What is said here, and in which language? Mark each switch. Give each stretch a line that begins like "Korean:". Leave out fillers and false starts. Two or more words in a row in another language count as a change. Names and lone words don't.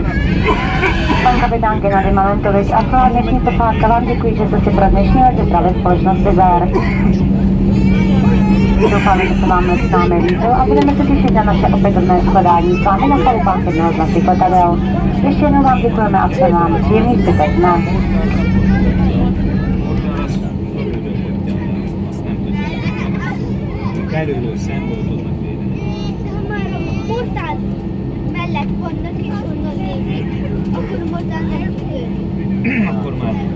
Czech: Pan kapitán Gennady Momentovich a celá dnešní posádka vám děkuji, že jste si pro dnešní let vybrali společnost Wizzair. Doufáme, že se vám s námi líbil a budeme se těšit na naše opětovné shledání s vámi na palubách jednoho z našich letadel. Ještě jednou vám děkujeme a přejeme vám příjemný zbytek dne.
Hungarian: Murtad mellett vannak és onnan nézik, akkor murtad Akkor már.